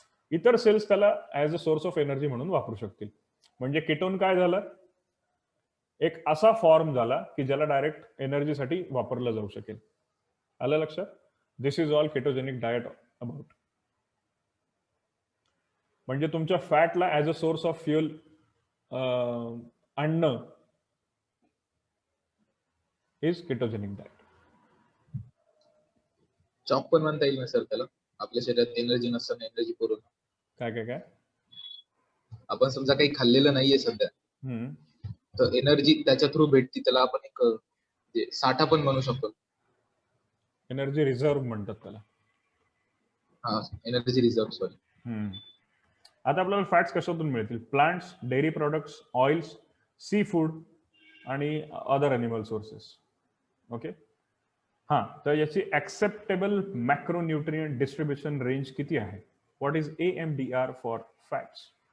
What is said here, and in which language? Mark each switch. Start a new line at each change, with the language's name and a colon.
Marathi: इतर सेल्स त्याला
English: as a source of energy
Marathi: म्हणून वापरू शकतील. म्हणजे केटोन काय झालं? एक असा फॉर्म झाला की ज्याला डायरेक्ट एनर्जीसाठी वापरला जाऊ शकेल. आलं लक्षात?
English: This is all ketogenic diet about.
Marathi: म्हणजे तुमच्या फॅटला
English: as a source of fuel
Marathi: आणणं
English: Is ketogenic diet.
Marathi: चॉप पण म्हणता येईल ना सर त्याला? आपल्या शरीरात एनर्जी नसताना एनर्जी पुरवणं. काय काय काय? आपण समजा काही खाल्लेलं नाहीये सध्या, तर एनर्जी त्याच्या थ्रू भेटती, त्याला आपण एक साठा पण म्हणू शकतो. एनर्जी रिझर्व्ह म्हणतात त्याला. हा, एनर्जी रिझर्व्ह. सॉरी. आता आपल्याला फॅट्स कशातून मिळतील? Plants, dairy products, oils, sea food आणि अदर अॅनिमल सोर्सेस. ओके. हा, तर याची ऍक्सेप्टेबल मॅक्रोन्यूट्रिएंट डिस्ट्रीब्युशन रेंज किती आहे?
English: What is AMDR for fats?